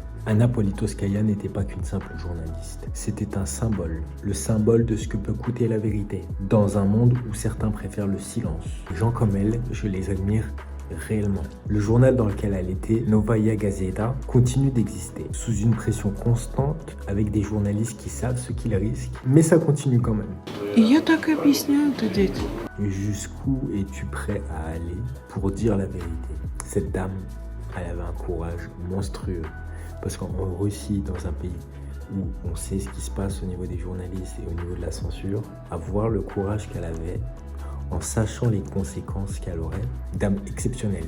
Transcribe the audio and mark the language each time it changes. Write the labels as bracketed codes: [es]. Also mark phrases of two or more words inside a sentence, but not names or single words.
[fr] Anna Politkovskaya n'était pas qu'une simple journaliste, c'était un symbole, le symbole de ce que peut coûter la vérité, dans un monde où certains préfèrent le silence. Les gens comme elle, je les admire réellement. Le journal dans lequel elle était, Novaya Gazeta, continue d'exister, sous une pression constante, avec des journalistes qui savent ce qu'ils risquent, mais ça continue quand même. [ru] И я так и объясняю это детям. [fr] Et jusqu'où es-tu prêt à aller pour dire la vérité? Cette dame, elle avait un courage monstrueux. Parce qu'en Russie, dans un pays où on sait ce qui se passe au niveau des journalistes et au niveau de la censure, avoir le courage qu'elle avait, en sachant les conséquences qu'elle aurait, dame exceptionnelle.